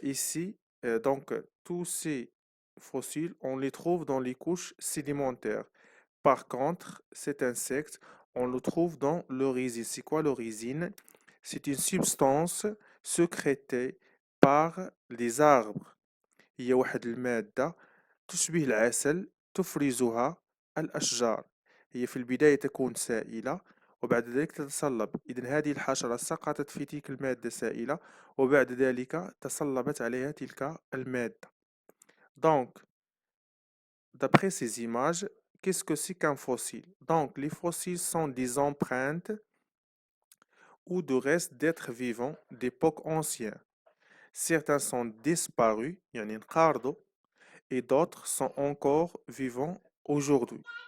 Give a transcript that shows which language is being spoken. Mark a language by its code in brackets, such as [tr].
[fr] Ici, donc, tous ces fossiles, on les trouve dans les couches sédimentaires. Par contre, cet insecte, on le trouve dans l'orésine. C'est quoi l'orésine? C'est une substance sécrétée par les arbres. [ar] هي واحد المادة تشبه العسل تفرزها الأشجار. هي في البداية تكون سائلة وبعد ذلك تتصلب. إذن هذه الحشرة سقطت في تلك المادة سائلة وبعد ذلك تصلبت عليها تلك المادة. [fr] Donc, d'après ces images, qu'est-ce que c'est qu'un fossile? Donc, les fossiles sont des empreintes ou de restes d'êtres vivants d'époques anciennes. Certains sont disparus, [ar] يعني انقرضوا, [fr] et d'autres sont encore vivants aujourd'hui.